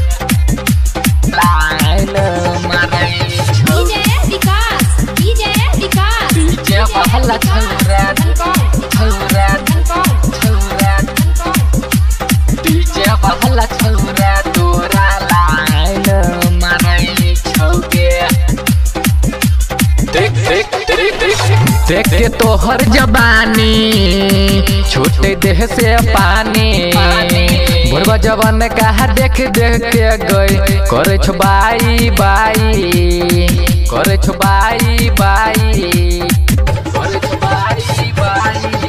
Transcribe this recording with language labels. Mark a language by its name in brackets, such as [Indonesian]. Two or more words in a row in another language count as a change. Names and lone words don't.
[Maithili] लाइन मारई छौगे, डीजे बहला छौरा छौरा छौरा, डीजे बहला छौरा तोरा लाइन मारई छौगे। देख देख देख देख के तोहर जबानी छूटे देह से पानी, बुढ़वा जवान कहा देख देख के गई करे छो [English] bye bye, [Maithili] करे छो [English] bye bye, [Maithili] करे छो [English] bye bye.